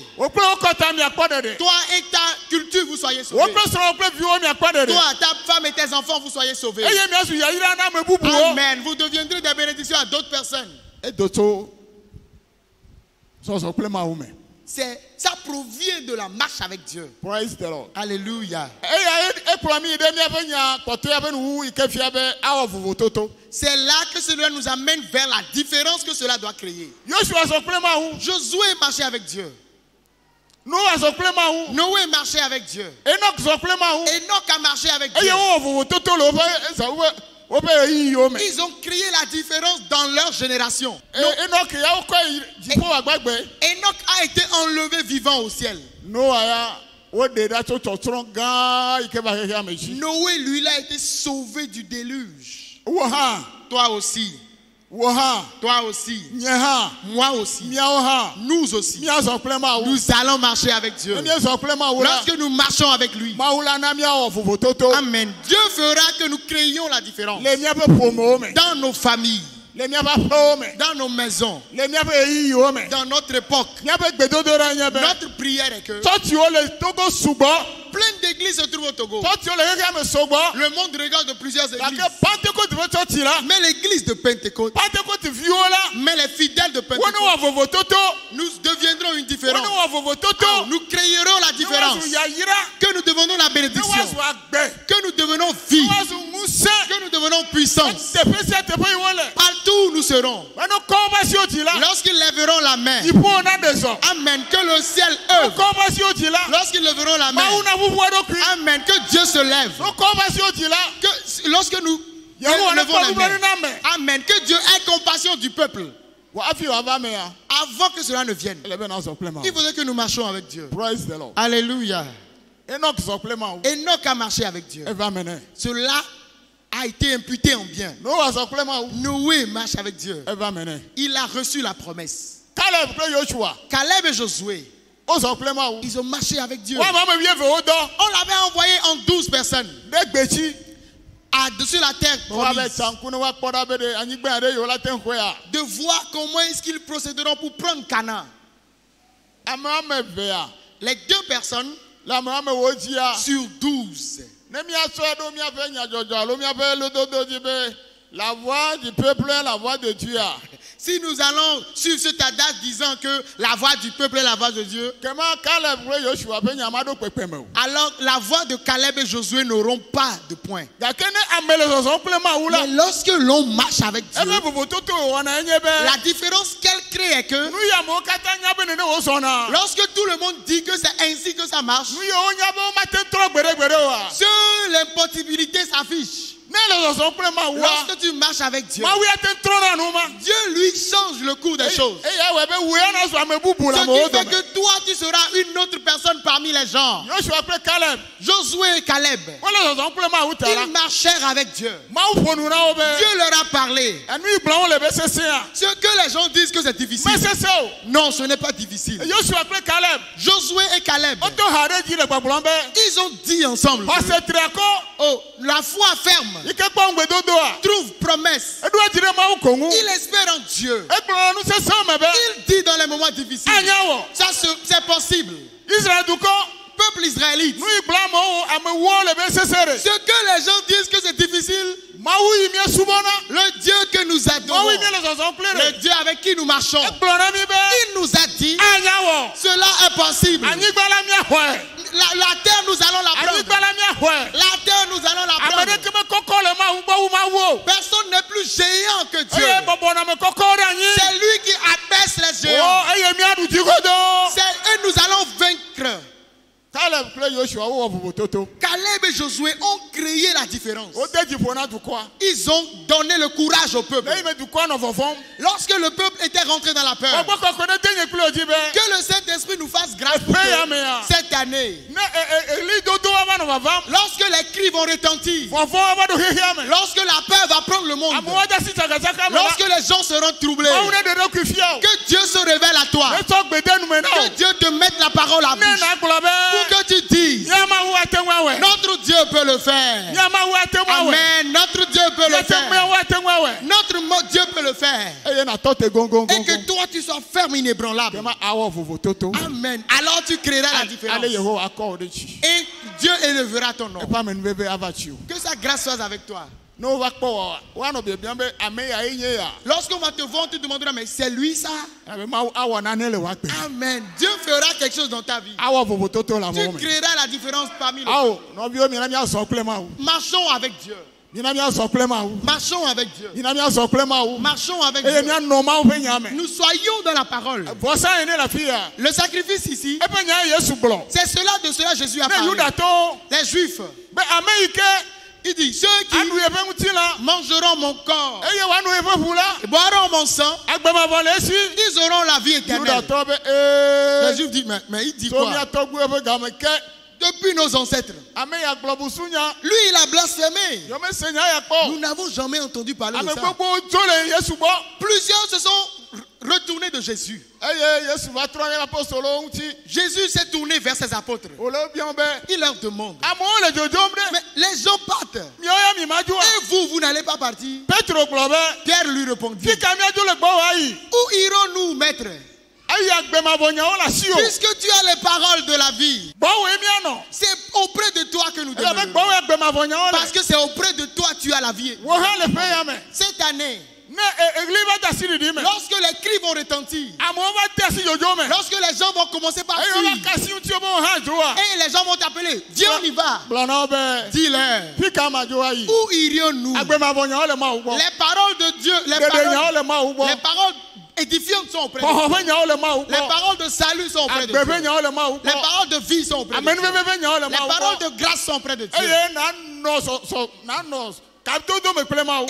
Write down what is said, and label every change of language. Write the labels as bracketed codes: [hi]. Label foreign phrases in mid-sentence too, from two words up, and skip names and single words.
[fr] Toi et ta culture vous soyez sauvés. Toi, ta femme et tes enfants vous soyez sauvés. Amen. Vous deviendrez des bénédictions à d'autres personnes. Ça provient de la marche avec Dieu. [en] Praise the Lord. [fr] Alléluia. C'est là que cela nous amène vers la différence que cela doit créer. Josué marchait avec Dieu. Noé marchait avec Dieu. Enoch a marché avec Dieu. Ils ont créé la différence dans leur génération. Enoch a été enlevé vivant au ciel. Noé, lui, il a été sauvé du déluge. Toi aussi. [ee] wo hã [fr] toi aussi, [ee] nye hã [fr] moi aussi, [ee] miawo hã [fr] nous aussi, [ee] miazɔ kple mawu [fr] nous allons marcher avec Dieu. [ee] ne miezɔ kple mawu la [fr] Lorsque nous marchons avec lui, [ee] mawu la na miawɔ vovototo [fr] Amen, Dieu fera que nous créions la différence [ee] le miaƒe ƒomewo me [fr] dans nos familles, [ee] le miaƒe aƒewo me [fr] dans nos maisons, [ee] le miaƒe ɣeyiɣiwo me [fr] dans notre époque. [ee] miaƒe gbedodoɖa nye be [fr] Notre prière est que [ee] tsɔtsiwo le Togo sugbɔ [fr] plein d'églises se trouvent au Togo. [ee] tsɔtsiwo le xexea me sɔgbɔ [fr] Le monde regarde de plusieurs églises. [ee] gake Pentecôte ƒe tsɔtsi la [fr] Mais l'église de Pentecôte, [ee] Pentecôte viwo la [fr] mais les fidèles de [ee] wo ne [fr] Pentecôte, [ee] wɔ vovototo [fr] nous deviendrons une [ee] wo [fr] différence. [ee] ne wɔ vovototo [fr] Nous créerons la [ee] ne [fr] différence. [ee] woazu yayira [fr] Que nous devenons la [ee] ne [fr] bénédiction. [ee] woazu agbe [fr] Que nous devenons [ee] ne [fr] vie. [ee] woazu ŋusẽ [fr] Que nous devenons puissance. [ee] teƒe sia teƒe yi wo le [fr] Partout où nous serons. [ee] eno kɔ woƒe asiwo dzi la [fr] Lorsqu'ils lèveront la main. [ee] dziƒo na ɖe zɔ [fr] Amen. Que le ciel [ee] no [fr] œuvre. [ee] kɔ woƒe asiwo dzi la [fr] Lorsqu'ils lèveront la main. [ee] mawu na ʋuʋu eɖokui [fr] Amen. Que Dieu se lève. [ee] no kɔ woƒe asiwo dzi la [fr] Que lorsque nous [ee] yehowa ne [fr] lèvons [ee] kpɔ [fr] la [ee] nublanui [fr] main. [ee] na ame [fr] Amen. Que Dieu ait compassion du peuple. [ee] wɔ hafi wòava mea [fr] Avant que cela ne vienne. [ee] ele be na zɔ kple [fr] Il [ee] mawu [fr] faudrait que nous marchions avec Dieu. [en] praise the lord [fr] Alléluia. [ee] Enoch zɔ kple mawu [fr] Enoch a marché avec Dieu. [ee] eva me ne [fr] Cela a été imputé en bien. [ee] noa zɔ kple mawu [fr] Noé marche avec Dieu. [ee] eva me ne [fr] Il a reçu la promesse. [ee] Caleb kple Yoshua [fr] Caleb et Josué, [ee] wozɔ kple mawu [fr] ils ont marché avec Dieu. [ee] wo ame ame wuieve wodɔ [fr] On l'avait envoyé en 12 personnes [ee] ɖe gbetsi [fr] sur la terre [ee] be woabe [fr] promise, [ee] tsanku ne woakpɔ ɖa be ɖe anyigba ɖe yewo la te ŋu xɔea [fr] de voir comment est-ce qu'ils procéderont pour prendre Canaan. [ee] ame ame evea [fr] Les 2 personnes [ee] le ame ame wo dzia [fr] sur 12. [ee] ne miasɔe ɖo miaƒe nyadzɔdzɔ alo miaƒe lododo dzi be [fr] la voix du peuple est la voix de Dieu [ee] a [fr] Si nous allons suivre cet adage disant que la voix du peuple est la voix de Dieu, [ee] kema Caleb kple Yoshua ƒe nya ma ɖo kpekpeme o [fr] alors la voix de Caleb et Josué n'auront pas de point. [ee] gake ne ame le zɔzɔm kple mawu la [fr] Mais lorsque l'on marche avec Dieu, [ee] ebe vovototo wɔna enye be [fr] la différence qu'elle crée est que [ee] nu yi amewo katã nya be nene wozɔna [fr] lorsque tout le monde dit que c'est ainsi que ça marche, [ee] nu yiwo nya be womate trɔ gbeɖegbeɖe oa [fr] seule l'impossibilité s'affiche. [ee] ne le zɔzɔm kple mawua [fr] Lorsque tu marches avec Dieu, [ee] mawu ya te trɔna nu ma [fr] Dieu lui change le cours des choses. [ee] eya wɔ be woe na zɔ ame bubu le [fr] Ce [ee] amewo [fr] qui fait [ee] dome [fr] que toi, tu seras une autre personne parmi les gens. [ee] Yoshua kple Caleb [fr] Josué et Caleb, [ee] wole zɔzɔm kple mawu ta la [fr] ils marchèrent avec Dieu. [ee] mawu ƒo nu na wo be [fr] Dieu leur a parlé. [ee] enu yi gblɔm wole be sesẽa [fr] Ce que les gens disent que c'est difficile. [ee] me sesẽ o [fr] Non, ce n'est pas difficile. [ee] Yoshua kple Caleb [fr] Josué et Caleb, [ee] wodo ha ɖe dzi le gbagblɔm be [fr] ils ont dit ensemble que, [ee] xɔse triakɔ [fr] oh, la foi ferme [ee] yi ke kpɔ ŋugbedodoa [fr] trouve promesse. [ee] eɖo edzi ɖe mawu ko ŋu [fr] Il espère en Dieu. [ee] egblɔna nu sesẽwo me be [fr] Il dit dans les moments difficiles, [ee] anya wɔ [fr] c'est possible. [ee] Israel dukɔ [fr] Peuple israélite, [ee] nu yi gblɔ amewo amewoa le be sesẽ ɖe [fr] ce que les gens disent que c'est difficile, [ee] mawu yi mie subɔna [fr] le Dieu que nous [ee] mawu [fr] adorons, [ee] yi mie le zɔzɔm kple [fr] le [ee] ɖe [fr] Dieu avec qui nous marchons, [ee] egblɔna mi be [fr] il nous a dit, [ee] anya wɔ [fr] cela est possible. [ee] anyigba la miaxɔe [fr] La terre, nous allons la prendre. [ee] anyigba la miaxɔe [fr] La terre, nous allons la [ee] ame [fr] prendre. [ee] ɖeke mekɔkɔ le mawu gbɔ wu mawu o [fr] Personne n'est plus géant que Dieu. [ee] eye bɔbɔna me kɔkɔ ɖe anyi [fr] C'est lui qui abaisse les [ee] o [fr] géants. [ee] eye miaɖu dzigodo [fr] Et nous allons vaincre. [ee] Caleb kple Yoshua wowɔ vovototo [fr] Caleb et Josué ont créé la différence. [ee] wode dziƒo na dukɔa [fr] Ils ont donné le courage au peuple. [ee] le yi me dukɔa nɔ vɔvɔm [fr] Lorsque le peuple était rentré dans la peur, [ee] ɔgbɔ kɔkɔ ɖe de nye kple wo dzi be [fr] que le Saint-Esprit nous fasse grâce pour [ee] Eƒe ya [fr] que [ee] mea. [fr] cette année, [ee] ne ɣlidodoa va nɔ vavam [fr] lorsque les cris vont retentir, [ee] vɔvɔa va ɖo xexea me [fr] lorsque la peur va prendre le monde, [ee] amewo de asi tsakatsaka me la [fr] lorsque les gens seront troublés, [ee] mawu ne ɖe ɖokui fia o [fr] que Dieu se révèle à toi, [ee] ne tsɔ gbe de nume na [fr] que [ee] o [fr] Dieu te mette la parole à [ee] ne [fr] bouche, [ee] nagblɔ be [fr] pour que tu dises, [ee] mia mawu ate ŋu awɔe [fr] notre Dieu peut le faire. [ee] mia mawu ate ŋu awɔe [fr] Amen. Notre Dieu peut le [ee] mia [fr] faire. [ee] mawu ate ŋu awɔe [fr] Dieu peut le faire. [ee] eye natɔ te [fr] Et gongongongo que toi, tu sois ferme, inébranlable. [ee] kema awɔ vovototo [fr] Amen. Alors tu créeras la différence. [ee] ale yehowa akɔ wo ɖe tsi [fr] Et Dieu élèvera ton nom. [ee] eƒe amenuveve ava tsi o [fr] Que sa grâce soit avec toi. [ee] ne wova kpɔ wɔ woanɔ biabiam be ame yae nye ya [fr] Lorsqu'on va te voir, on te demandera, mais c'est lui ça? [ee] abe mawu awɔ nane le woagbe [fr] Amen. Dieu fera quelque chose dans ta vie. [ee] awɔ vovototo le [fr] Tu [ee] amewo me [fr] créeras la différence parmi les... [ee] awo nɔviwo mina miazɔ kple mawu [fr] Marchons avec Dieu. [ee] mina miazɔ kple mawu [fr] Marchons avec Dieu. [ee] mina miazɔ kple mawu [fr] Marchons avec [ee] eye [fr] Dieu. [ee] mianɔ mawu ƒe nya me [fr] Nous soyons dans la parole. [ee] vɔsa yi ne le afi ya [fr] Le sacrifice ici, [ee] eƒe nya ye Yesu gblɔ [fr] c'est cela de cela Jésus a [ee] ne [fr] parlé. [ee] Yudatɔwo [fr] Les Juifs, [ee] be ame yi ke [fr] il dit, ceux qui [ee] aɖu yeƒe ŋutilã [fr] mangeront mon corps [ee] eye woanu yeƒe ʋu la [fr] et boiront mon sang, [ee] agbemavɔ le esi [fr] ils auront la vie éternelle. [ee] Yudatɔ be [fr] Les [ee] ee [fr] Juifs disent, mais il dit [ee] to [fr] quoi? [ee] mia tɔgbuiwo ƒe game ke [fr] depuis nos ancêtres. [ee] Ame ya gblɔ busu nya. [fr] Lui, il a blasphémé. [ee] Yɔme se nya ya kpɔ. [fr] Nous n'avons jamais entendu parler de [ee] Ame [fr] ça. [ee] gbogbo dzo le Yesu gbɔ. [fr] Plusieurs se sont retournés de Jésus. [ee] Eye Yesu va trɔ ɖe apostolowo ŋuti. [fr] Jésus s'est tourné vers ses apôtres. [ee] Wòle biã be. [fr] Il leur demande. [ee] Amewo le dzodzom ɖe. [fr] Mais les gens partent. [ee] Miawo ya mi ma dzoa. [fr] Et vous, vous n'allez pas partir. [ee] Petro gblɔ be. [fr] Pierre lui répondit. [ee] Fi ka miadzo le gbɔ wa yi. [fr] Où irons-nous, maître? [ee] Ayi agbemavɔ nyawo le asi o. [fr] Puisque tu as les paroles de la vie. [ee] Gbɔwoe mianɔ. [fr] C'est auprès de toi que nous [ee] Eye be [fr] demeurons. [ee] gbɔwoe agbemavɔ nyawo [fr] Parce [ee] le. [fr] que c'est auprès de toi tu as la vie. [ee] Wo hã le ƒe ya me. [fr] Cette année, [ee] Ne egli va de asi ɖiɖi me. [fr] lorsque les cris vont retentir, [ee] Amewo va de asi dzodzo me. [fr] lorsque les gens vont commencer par [ee] Eye [fr] fuir, [ee] wova ka asi ŋuti wo be wo hã dzoa. [fr] et les gens vont t'appeler, viens on y va. [ee] Gblɔ na wo be. [fr] Dis-leur, [ee] Fi ka ma dzo ayi. [fr] où irions-nous? [ee] Agbemavɔ nyawo le Mawu gbɔ. [fr] Les paroles de Dieu, [ee] Ɖeɖe nyawo le Mawu [fr] les [ee] gbɔ. [fr] paroles édifiantes sont auprès de [ee] Xɔxɔ [fr] toi. [ee] ƒe nyawo le Mawu [fr] Les [ee] gbɔ. [fr] paroles de salut sont auprès de [ee] Agbe ƒe [fr] Dieu. [ee] nyawo le Mawu [fr] Les [ee] gbɔ. [fr] paroles de vie sont auprès de Dieu. [ee] Amenuveve ƒe nyawo le [fr] Les [ee] Mawu [fr] paroles [ee] gbɔ. [fr] de grâce sont auprès de Dieu. [ee] Eye nanɔ kadodo me kple Mawu.